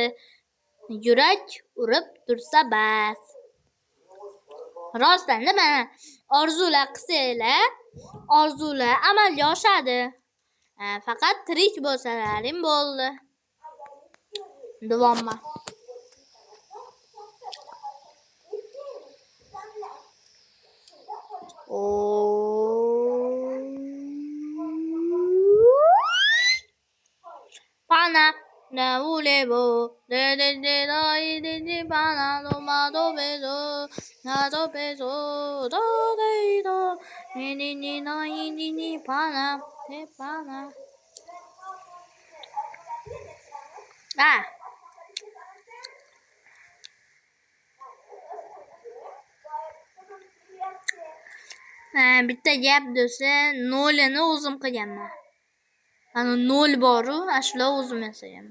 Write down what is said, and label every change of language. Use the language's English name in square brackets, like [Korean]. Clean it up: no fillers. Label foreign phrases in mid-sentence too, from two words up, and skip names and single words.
[Uzbek] Yurak urib tursa bas. Rostdan mana orzular qilsanglar, orzular amalga oshadi. Faqat tirik bo'lsalaring bo'ldi. Davomma. Pana na volevo de pana no do beso do ni pana e pana. Bitta gap desa, nolini o'zim qilganman. Ana 0 boru, shular o'zim yasaganman.